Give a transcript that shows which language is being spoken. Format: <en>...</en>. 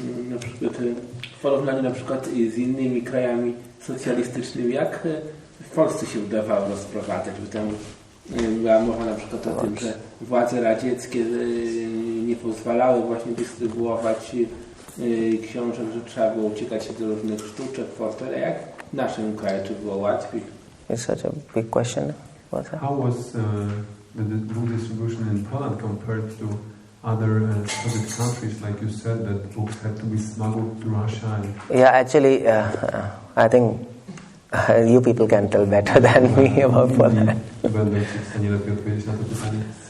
<pl>Na przykład w porównaniu na przykład z innymi krajami socjalistycznymi, jak w Polsce się udawało rozprowadzać? Bo tam była mowa na przykład o tym, że władze radzieckie nie pozwalały właśnie dystrybuować książek, że trzeba było uciekać do różnych sztuczek, fortel. A jak w naszym kraju, czy było łatwiej?</pl> <en>It's such a big question. How was the book distribution in Poland compared to other Soviet countries? Like you said, that books had to be smuggled to Russia. Yeah, actually, I think you people can tell better than me about Poland.</en> <pl>Będę w stanie lepiej odpowiedzieć na to pytanie.</pl>